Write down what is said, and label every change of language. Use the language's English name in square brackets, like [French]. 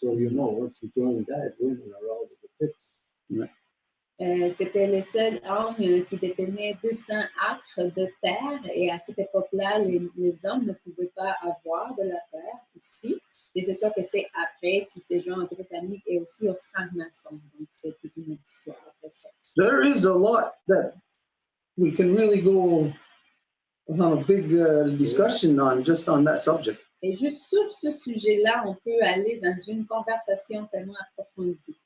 [English] So once you join that, women are out of the pits. Yeah. [French] C'était le seul homme qui détenait 200 acres de terre et à cette époque-là, les hommes ne pouvaient pas avoir de la terre ici. Et c'est sûr que c'est après qu'il s'est joint aux Britanniques et aussi aux francs-maçons. Donc, c'est toute une autre histoire après ça. [English] There is a lot that we can really go on a big discussion on just on that subject. [French] Et juste sur ce sujet-là, on peut aller dans une conversation tellement approfondie.